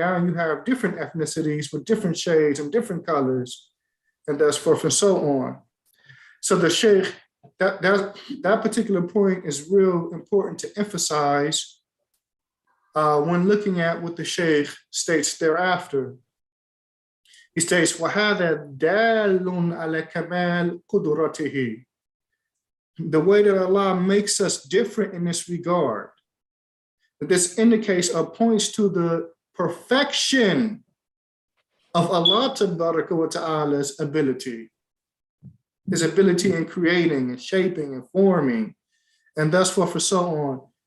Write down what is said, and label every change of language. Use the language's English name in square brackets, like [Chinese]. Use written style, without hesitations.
[English] Now you have different ethnicities with different shades and different colors, and thus forth and so on. So the Sheikh, that particular point is real important to emphasize when looking at what the Sheikh states thereafter. He states, [Arabic] وَهَذَا دَالٌ عَلَى كَمَالِ قُدْرَتِهِ. [English] The way that Allah makes us different in this regard, that this indicates or points to the perfection of Allah Ta'ala's ability, his ability in creating and shaping and forming, and thus forth and so on.